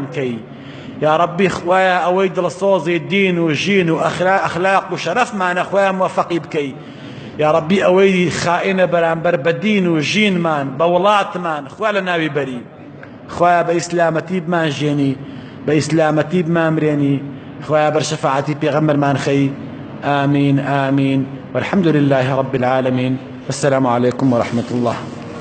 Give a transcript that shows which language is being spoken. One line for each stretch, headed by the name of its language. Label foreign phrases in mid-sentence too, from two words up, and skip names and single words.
Central Kurdish: کەی
Arabic: یا ڕەبی
Central Kurdish: خوایە ئەوەی دڵسۆزی دین و ژین و ئەخلاق و شەرەفمانە خوایە موفەقی بکەی
Arabic: یا ڕەبی
Central Kurdish: ئەوەی خائینە بەرامبەر بە دین و ژینمان بە وڵاتمان خوا لە ناوی بەری خوایە بە ئیسلامەتی بمان ژێنی بە ئیسلامەتی بمان مرێنی خوایە بەر شەفاعەتی پێغەمبەرمان خەی
Arabic: آمين آمين والحمد لله رب العالمين والسلام عليكم ورحمة الله